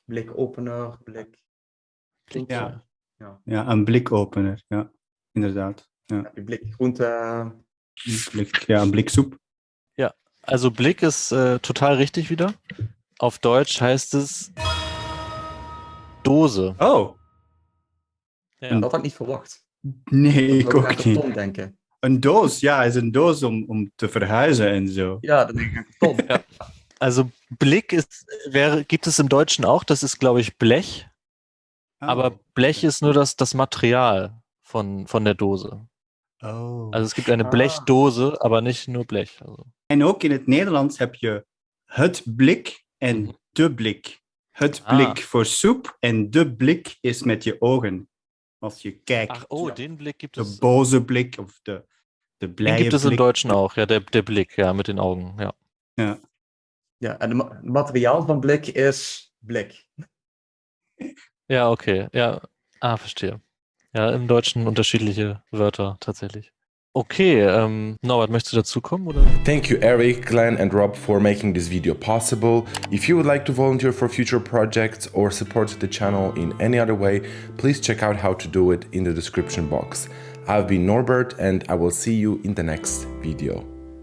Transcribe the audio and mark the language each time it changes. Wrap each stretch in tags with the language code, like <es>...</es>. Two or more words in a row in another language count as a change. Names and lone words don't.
<nl>Blikopener, blik. Blikje. Ja. Ja, een blikopener. Ja, inderdaad. Ja. Heb je blik groente. Een blik soep.</nl> <de>Also Blick ist total richtig wieder. Auf Deutsch heißt es Dose.</de> <nl>Oh, Ja. Dat had ik niet verwacht. nee, ik Ik ook aan ook niet. karton denken. Een doos, ja, is een doos om te verhuizen en zo. Ja, dan denk ik aan karton. Ja.</nl> <de>Also Blick gibt es im Deutschen auch, das ist, glaube ich, Blech. Oh. Aber Blech ist nur das Material von der Dose. Oh. Also es gibt eine Ah. Blechdose, aber nicht nur Blech. Also.</de> <nl>En ook in het Nederlands heb je het blik en Mhm. de blik. Het Ah. blik voor soep en de blik is met je ogen. Als je kijkt.</nl> <de>Ach, oh, den Blick gibt</de> <nl>De</nl> <de>es.</de> <nl>boze blik of de</nl> <de>Den</de> <nl>blije</nl> <de>gibt es im</de> <nl>blik.</nl> <de>Deutschen auch, ja, der Blick, ja, mit den Augen, ja. Ja.</de> <nl>Ja, en het materiaal van blik is blik. Ja, okay, ja.</nl> <de>Verstehe. Ja, im Deutschen unterschiedliche Wörter tatsächlich. Okay, Norbert, möchtest du dazukommen, oder?</de> <en>Thank you Eric, Glenn and Rob for making this video possible. If you would like to volunteer for future projects or support the channel in any other way, please check out how to do it in the description box. I've been Norbert and I will see you in the next video.</en>